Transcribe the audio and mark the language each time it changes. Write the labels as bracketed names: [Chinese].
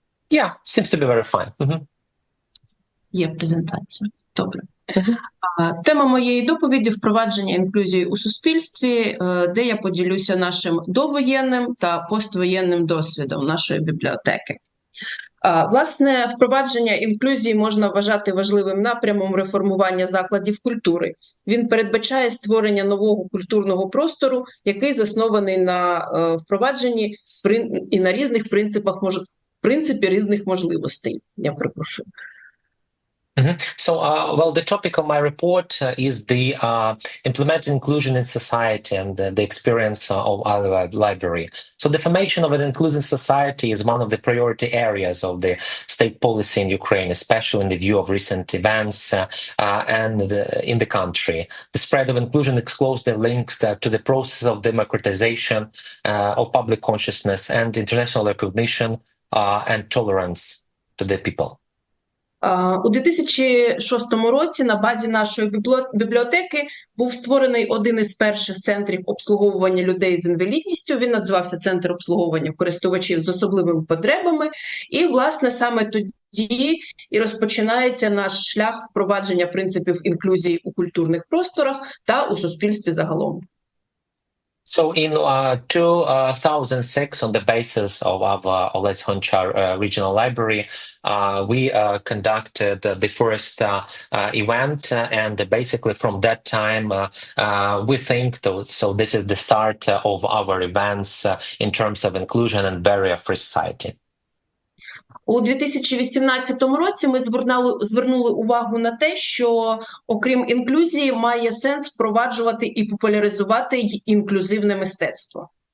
[English] Yeah, seems to be very fine. [Ukrainian] Є презентація. Добре. Тема моєї доповіді – впровадження інклюзії у суспільстві, де я поділюся нашим довоєнним та поствоєнним досвідом нашої бібліотеки. Власне, впровадження інклюзії можна вважати важливим напрямом реформування закладів культури. Він передбачає створення нового культурного простору, який заснований на впровадженні і на різних принципі різних можливостей. Я перепрошую. [English] Well, the topic of my report is the implement inclusion in society and the experience of our library. So the formation of an inclusive society is one of the priority areas of the state policy in Ukraine, especially in the view of recent events and in the country. The spread of inclusion is closely linked to the process of democratization of public consciousness and international recognition and tolerance to the people. [Ukrainian] У 2006 році на базі нашої бібліотеки був створений один із перших центрів обслуговування людей з інвалідністю. Він називався Центр обслуговування користувачів з особливими потребами. І, власне, саме тоді і розпочинається наш шлях впровадження принципів інклюзії у культурних просторах та у суспільстві загалом. [English] So in 2006, on the basis of our Oles Honchar Regional Library, we conducted the first event, and basically from that time, we think so this is the start of our events in terms of inclusion and barrier-free society. [Ukrainian] У 2018 році ми звернули увагу на те, що окрім інклюзії має сенс впроваджувати і популяризувати інклюзивне мистецтво.